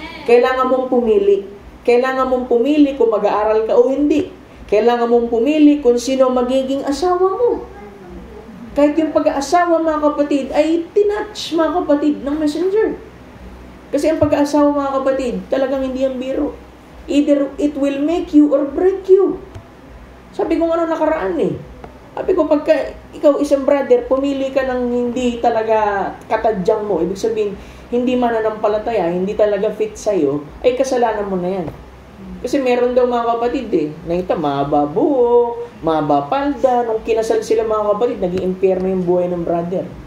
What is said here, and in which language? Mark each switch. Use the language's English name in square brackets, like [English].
[Filipino] Kailangan mong pumili. Kailangan mong pumili kung mag-aaral ka o hindi. Kailangan mong pumili kung sino magiging asawa mo. Kahit yung pag-aasawa, mga kapatid, ay tinatch, mga kapatid, ng messenger. Kasi ang pag-aasawa, mga kapatid, talagang hindi ang biro. [English] Either it will make you or break you. [Filipino] Sabi ko nga nakaraan eh. Sabi ko, pagka ikaw isang brother, pumili ka ng hindi talaga katadyang mo, ibig sabihin, hindi mananampalataya, hindi talaga fit sa'yo, ay kasalanan mo na yan. Kasi meron daw mga kapatid eh, nakita, mahaba buhok, mahaba palda, nung kinasal sila mga kapatid, naging impyerno yung buhay ng brother.